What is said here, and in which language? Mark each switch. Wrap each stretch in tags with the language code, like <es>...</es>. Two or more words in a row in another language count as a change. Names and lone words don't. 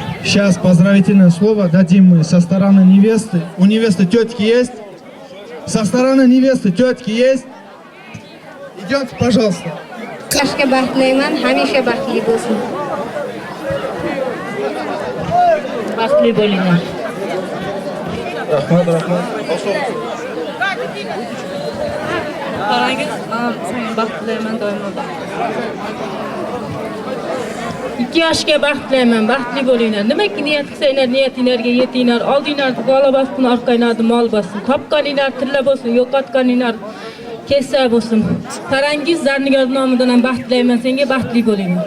<ru>Сейчас поздравительное слово дадим мы со стороны невесты. У невесты тетки есть? Со стороны невесты тетки есть? Идемте, пожалуйста.</ru> <uz>Yoshga baxtliman, hamisha baxtli bo'lsin. Baxtli bo'linglar. Rahmat, rahmat. Qarangiz, senga baxt tilayman doimo. 2 yoshga baxt tilayman, baxtli bo'linglar. Nimaki niyat qilsanglar, niyatinglarga yetinglar. Oldinglarni bola bossin, orqanglarni mol bossin. Topganinglar tilla bo'lsin, yo'qotganinglar kessa bo'lsin. Qarangiz, Zarnigar nomidan ham baxt tilayman, senga baxtli bo'linglar.</uz>